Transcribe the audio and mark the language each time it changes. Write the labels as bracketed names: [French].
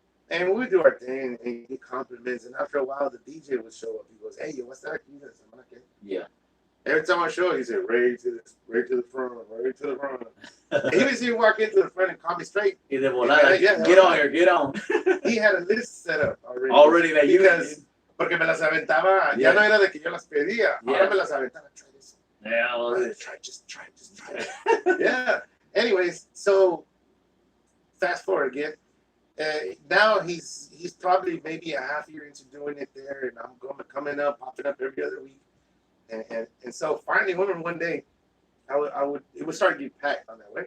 [English] And we would do our thing and get compliments. And after a while, the DJ would show up. He goes, "Hey, yo, what's that?" I'm like, "Okay." Yeah. Every time I show, he said, right to the front. And he would see me walk into the front and call me straight. Get on here, get on. He had a list set up already. Already that you guys. [Spanish] Porque me las aventaba, ya no era de que yo las pedía, ahora me las aventaba, [English] try this. Yeah, well, just try it. Yeah. Anyways, so fast forward again. Now he's probably maybe a half year into doing it there, and I'm popping up every other week. And so finally, one day, it would start getting packed on that way.